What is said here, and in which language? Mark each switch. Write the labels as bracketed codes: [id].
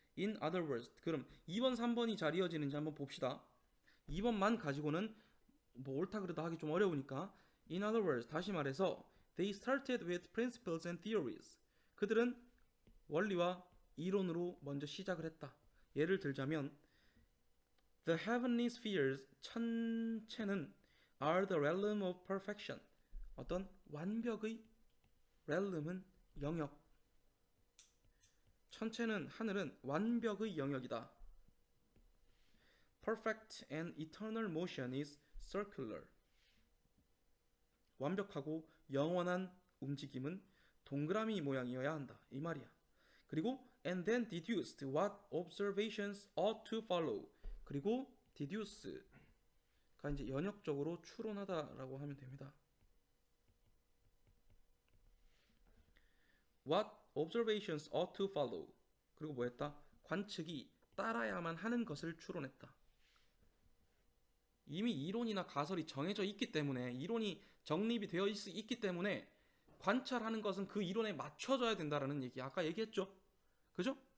[en] In other words, [ko] 그럼 2번, 3번이 잘 이어지는지 한번 봅시다. 2번만 가지고는 뭐 옳다 그르다 하기 좀 어려우니까 [en] In other words, [ko] 다시 말해서 [en] They started with principles and theories. [ko] 그들은 원리와 이론으로 먼저 시작을 했다. 예를 들자면 [en] The heavenly spheres, [ko] 천체는 [en] are the realm of perfection. [ko] 어떤 완벽의 realm은 영역. 천체는 하늘은 완벽의 영역이다. [en] Perfect and eternal motion is circular. [ko] 완벽하고 영원한 움직임은 동그라미 모양이어야 한다. 이 말이야. 그리고 [en] and then deduced what observations ought to follow. [ko] 그리고 deduce가 이제 연역적으로 추론하다라고 하면 됩니다. [en] What observations ought to follow. [ko] 그리고 뭐 했다? 관측이 따라야만 하는 것을 추론했다. 이미 이론이나 가설이 정해져 있기 때문에, 이론이 정립이 되어 있기 때문에 관찰하는 것은 그 이론에 맞춰져야 된다라는 얘기 아까 얘기했죠. 그죠?